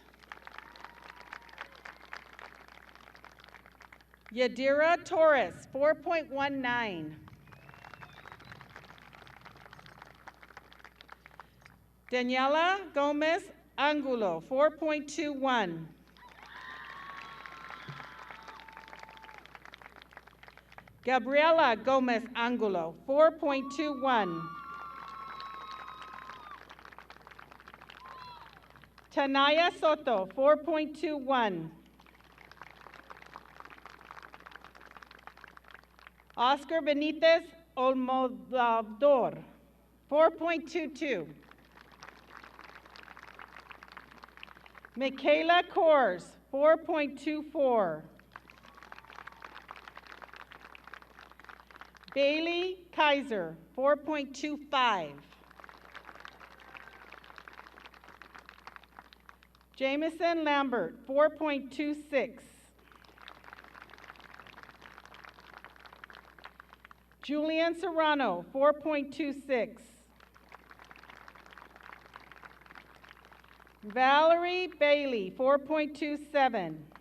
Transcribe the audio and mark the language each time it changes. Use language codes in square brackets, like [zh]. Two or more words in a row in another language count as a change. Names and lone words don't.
[en] Yadira Torres, 4.19. Daniela Gomez Angulo, 4.21. Gabriela Gomez Angulo, 4.21. Tanaya Soto, 4.21. Oscar Benitez Olmodador, 4.22. Michaela Kors, 4.24. Bailey Kaiser, 4.25. Jameson Lambert, 4.26. Julian Serrano, 4.26. Valerie Bailey, 4.27.